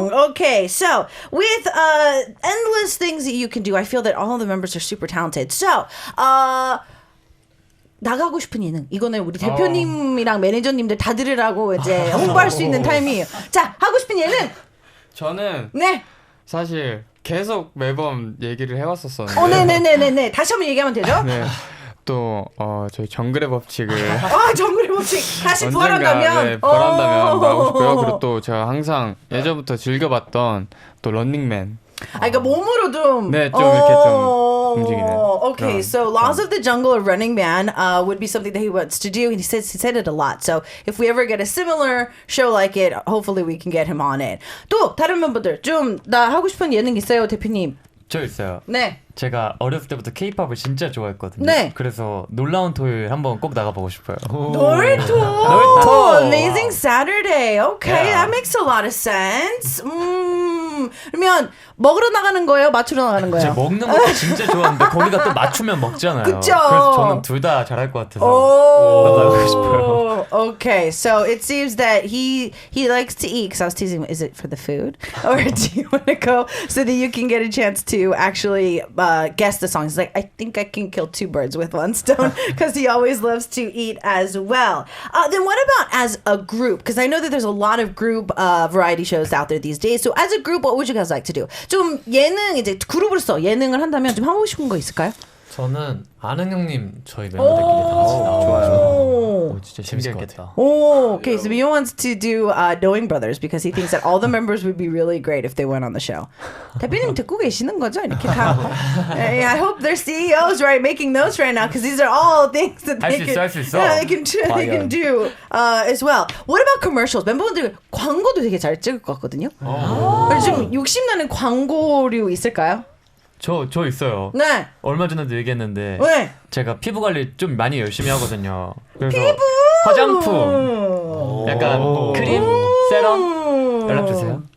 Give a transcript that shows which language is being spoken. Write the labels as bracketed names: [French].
[English] Okay, so with endless things that you can do, I feel that all the members are super talented. [Korean] So, 나가고 싶은 예능. 이거는 우리 대표님이랑 매니저님들 다 들으라고 이제 홍보할 수 있는 타임이에요. 자, 하고 싶은 예능. 저는 네. 사실 계속 매번 얘기를 해왔었었는데. 네네네네네. 다시 한번 얘기하면 되죠? 네. 또 저희 정글의 법칙을 정글의 법칙 다시 언젠가 부활한다면 부활한다면 나오고 싶고요. 그리고 또 제가 항상 예전부터 즐겨봤던 또 런닝맨. 그러니까 몸으로 좀 네, 좀 이렇게 좀 움직이는. [English] Okay, so Laws of the Jungle or Running Man would be something that he wants to do, and he said it a lot. So if we ever get a similar show like it, hopefully we can get him on it. [Korean] 또 다른 멤버들 좀 나 하고 싶은 예능 있어요, 대표님? 저 있어요. 네. 제가 어렸을 때부터 K-팝을 진짜 좋아했거든요. 네. 그래서 놀라운 토요일 한번 꼭 나가보고 싶어요. 놀토! Amazing Saturday. [English] Okay, that makes a lot of sense. [Korean] 그러면 먹으러 나가는 거예요? 맞추러 나가는 거예요? 제가 먹는 것도 진짜 좋아하는데 거기다 또 맞추면 먹잖아요. 그쵸? 그래서 저는 둘 다 잘할 것 같아서 나가고 싶어요. [English] Okay, so it seems that he likes to eat. Because I was teasing, is it for the food, or do you want to go so that you can get a chance to actually guess the songs? He's like, I think I can kill two birds with one stone, because he always loves to eat as well. Then what about as a group? Because I know that there's a lot of group variety shows out there these days. So as a group, what would you guys like to do? [Korean] 좀 예능 이제 그룹으로서 예능을 한다면 좀 하고 싶은 거 있을까요? 저는 아는 형님 저희 멤버들끼리 다 같이 나와요. 진짜 재밌겠다. [English] Okay, so Mio wants to do Knowing Brothers because he thinks that all the members would be really great if they went on the show. [Korean] 대표님 듣고 계시는 거죠? 이렇게 다. [English] I hope their CEOs right making notes right now because these are all things that they can do as well. What about commercials? [Korean] 멤버분들 광고도 되게 잘 찍을 것 같거든요. 좀 욕심나는 광고류 있을까요? 저 있어요. 네. 얼마 전에도 얘기했는데 네. 제가 피부 관리 좀 많이 열심히 하거든요. 그래서 화장품, 약간 크림, 세럼 연락 주세요.